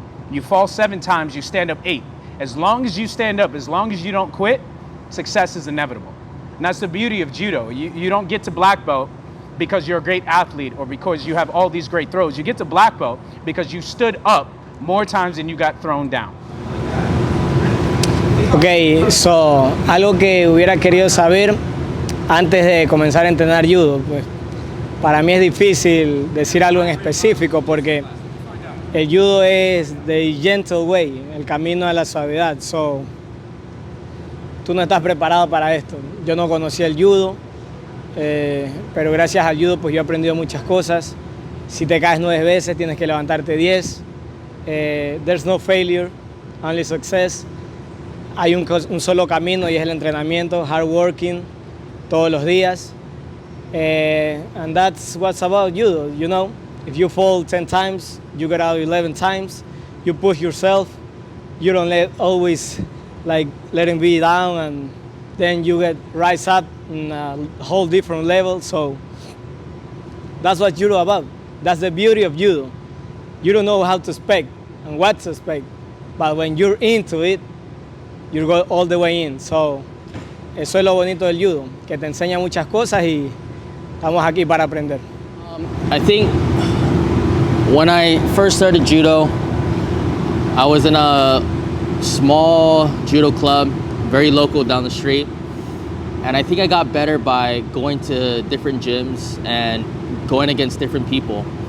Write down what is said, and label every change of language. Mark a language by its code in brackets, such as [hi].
[en] You fall 7 times, you stand up 8. As long as you stand up, as long as you don't quit, success is inevitable. And that's the beauty of judo. You don't get to black belt because you're a great athlete or because you have all these great throws. You get to black belt because you stood up more times than you got thrown down. [es] Ok, so, algo que hubiera querido saber antes de comenzar a entrenar judo, pues para mí es difícil decir algo en específico porque el judo es [en] the gentle way, [es] el camino a la suavidad. So, tú no estás preparado para esto. Yo no conocía el judo, pero gracias al judo pues yo he aprendido muchas cosas. Si te caes 9 veces tienes que levantarte 10. [en] There's no failure, only success. [es] Hay un solo camino y es el entrenamiento, [en] hard working, [es] todos los días. [en] And that's what's about judo, you know. If you fall 10 times, you get out 11 times. You push yourself. You don't always letting be down, and then you get rise up in a whole different level. So that's what judo about. That's the beauty of judo. You don't know how to expect and what to expect, but when you're into it, you go all the way in. [es] So, eso es lo bonito del judo, que te enseña muchas cosas y estamos aquí para aprender. [en] I think when I first started judo, I was in a small judo club, very local down the street. And I think I got better by going to different gyms and going against different people.